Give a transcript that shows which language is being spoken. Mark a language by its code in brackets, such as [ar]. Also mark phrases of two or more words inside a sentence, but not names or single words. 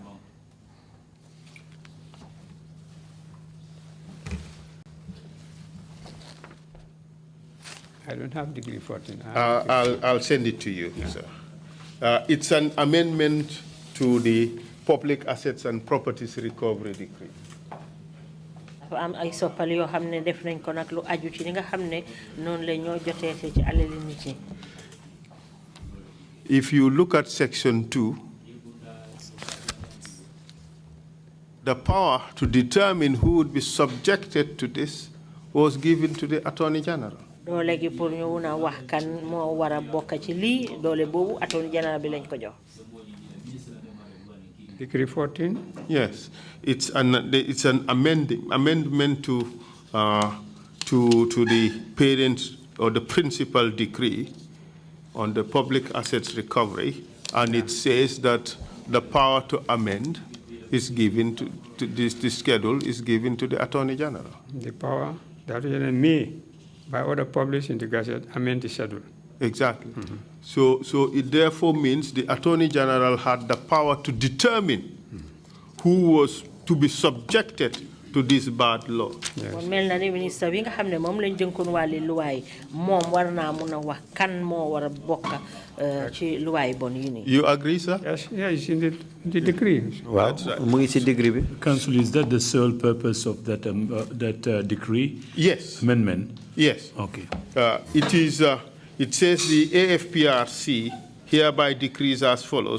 [en] I don't have Decree 14. I'll send it to you, sir. It's an amendment to the Public Assets and Properties Recovery Decree. [wo] dafa am ay soppal yoo xam ne def nañ ko nag lu aju ci li nga xam ne noonu la ñoo joteete ci alali nit ñi. [en] If you look at section 2, the power to determine who would be subjected to this was given to the Attorney General. [wo] doole gi pour ñu wuna wax kan moo war a bokk ci lii doole boobu Attorney General bi lañ ko jox. [en] Decree 14? Yes, it's an amendment to the parents or the principal decree on the public assets recovery, and it says that the power to amend is given to this schedule is given to the Attorney General. The power that may, by order published in the Gazette, amend the schedule. Exactly. So it therefore means the Attorney General had the power to determine who was to be subjected to this bad law. Yes. [wo] Minister bi nga xamne mom lañ jënkon wali luway mom warna mëna wax kan mo wara bokk ci luway bon yi ni. [en] You agree, sir? Yes, yes, in the decree. Wow. Council, is that the sole purpose of that decree? Yes. Amendment? Yes. Okay. It is. It says the AFPRC hereby decrees as follows.